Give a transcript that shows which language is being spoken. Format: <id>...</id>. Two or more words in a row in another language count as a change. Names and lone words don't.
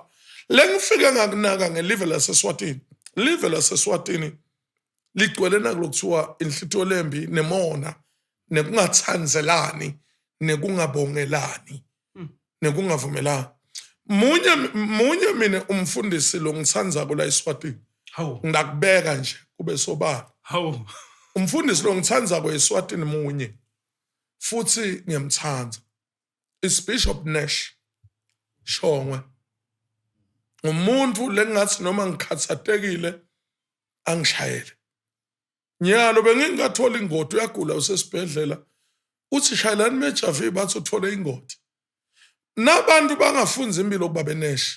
<ss>Lengifike ngakunaka ngelive laseSwatini. Live laseSwatini ligcwele nakulokuthiwa inhlitho lembi nemona nekungathanzelani nekungabongelani nekungavumelani. Munye mina umfundisi lo ngithanza kula eSwatini. Ngakubeka nje kube sobala. Umfundisi lo ngithanza kweSwatini munye futhi ngiyamthanda.</ss> <en>Is Bishop Nash Shongwe.</en> <ss>Umuntu lengathi noma ngikhathatekile angishayele. Nyalo bengingathola ingoti uyagula usesibhedlela. Uthi shayelani Mejavi bathi uthole ingoti. Nabantu bangafunza impilo kuba benesh.</ss>